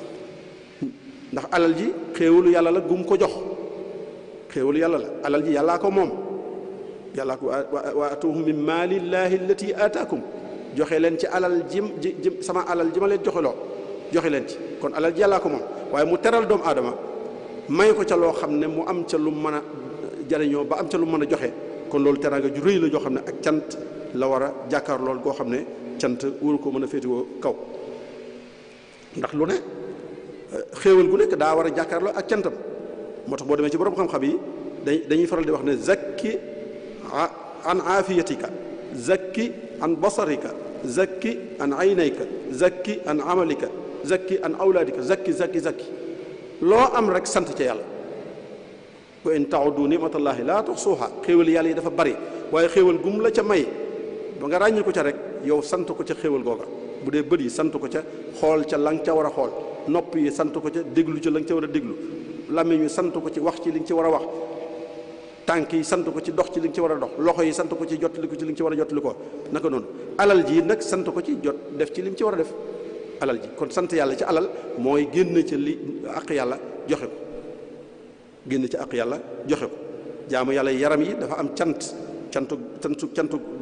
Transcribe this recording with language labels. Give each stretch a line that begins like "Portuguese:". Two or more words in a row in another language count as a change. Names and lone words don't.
Wolof: ndax alal ji xéewalu yàlla la gum ko jox xéewalu yàlla la alal ji yàllaa ko moom yàllaa ko
Arabic: وآتوهم من مال الله التي آتاكم
Wolof: joxe leen ci alal ji sama alal ji ma leen joxeloo joxe leen ci kon alal ji yàllaa ko moom waaye mu teral doomu aadama may ko ca loo xam ne mu am ca lu mën a jariñoo ba am ca lu mën a joxe kon loolu teraanga ju rëy la joo xam ne ak cant la war a jàkkaar lool goo xam ne cant waru ko mën a féetewoo kaw ndax lu ne xéewal gu nekk daa war a jàkkaarloo ak cantam moo tax boo demee ci borom xam-xam yi dañuy faral di wax ne
Arabic: زكِّ عن عافيتك زكِّ عن بصرك زكِّ عن عينيك زكِّ عن عملك زكِّ عن أولادك زكِّ
Wolof: loo am rek sant ca yàlla
Arabic: وإن تعدوا نعمة الله لا تحصوها
Wolof: xéewal yàlla yi dafa bari waaye xéewal gum la ca may ba nga ràññi ko ca rek yow sant ko ca xéewal googa bu dee bët yi sant ko ca xool ca la nga ca war a xool nopp yi sant ko ca déglu ca la nga ca war a déglu làmmiñ yi sant ko ci wax ci li nga ci war a wax tànk yi sant ko ci dox ci li nga ci war a dox loxo yi sant ko ci jottali ko ci li nga ci war a jottali ko naka noonu alal ji nag sant ko ci jot def ci li nga ci war a def alal ji kon sant yàlla ci alal mooy génn ci li àq yàlla joxe ko génn ci àq yàlla joxe ko jaamu yàlla yaram yi dafa am cantu